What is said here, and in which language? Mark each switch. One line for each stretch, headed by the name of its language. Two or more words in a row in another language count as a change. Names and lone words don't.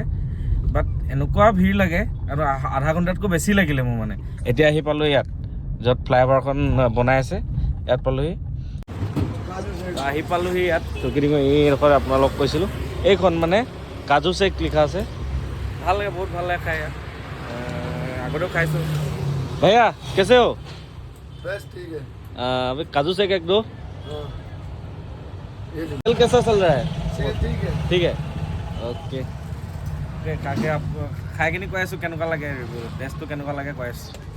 Assamese: বাট এনেকুৱা ভিৰ লাগে, আৰু আধা ঘণ্টাতকৈ বেছি লাগিলে মোৰ মানে। এতিয়া আহি পালোঁ ইয়াত, য'ত ফ্লাইঅভাৰখন বনাই আছে, ইয়াত পালোঁহি। ইয়াত এইডোখৰ আপোনালোক কৈছিলোঁ, এইখন মানে কাজু চেক লিখা আছে। ভাল লাগে, বহুত ভাল লাগে খাই ইয়াত। আগতেও খাইছোঁ।
Hindi: भैया कैसे हो? बस ठीक है। अभी काजू शेक 1 2। सेल कैसा चल रहा है? ठीक है, ओके।
Assamese: কাকে খাই কিনি কৈ আছোঁ কেনেকুৱা লাগে, টেষ্টটো কেনেকুৱা লাগে কৈ আছোঁ।